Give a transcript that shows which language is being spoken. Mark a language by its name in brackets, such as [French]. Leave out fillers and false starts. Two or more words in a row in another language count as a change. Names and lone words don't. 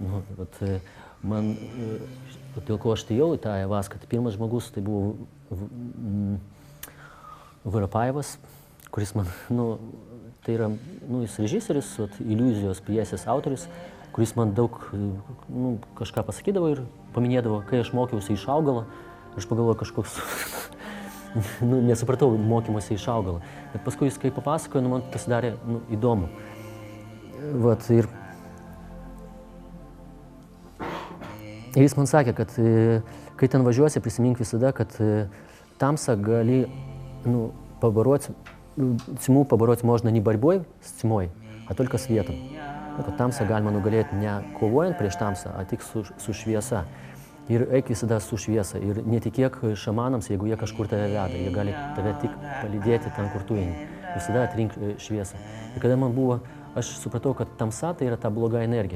[Lithuanian] Dėl ko aš atėjau į tą Ajavaską, tai pirmas žmogus tai buvo Vorapajevas, kuris man, tai yra, jis režisierius, iliuzijos pjesės autorius, kuris man daug kažką pasakydavo ir paminėdavo, kai aš mokiausi iš augalo, aš pagalvojau kažkoks, nesupratau mokymuose iš augalo. Bet paskui jis, kai papasakojo, man pasidarė įdomu. Ir jis man sakė, kad kai ten važiuosi, prisimink visada, kad tamsą gali [Russian] тьму побороть можно не борьбой с тьмой, а только светом. [Lithuanian] Tamsą galima nugalėti ne kovojant prieš tamsą, a tik su šviesa. Ir eik visada su šviesa. Ir netikėk šamanams, jeigu jie kažkur tave veda. Jie gali tave tik palydėti ten, kur tu eini. Visada atrink šviesą. Ir kada man buvo, aš supratau, kad tamsa tai yra ta bloga energija.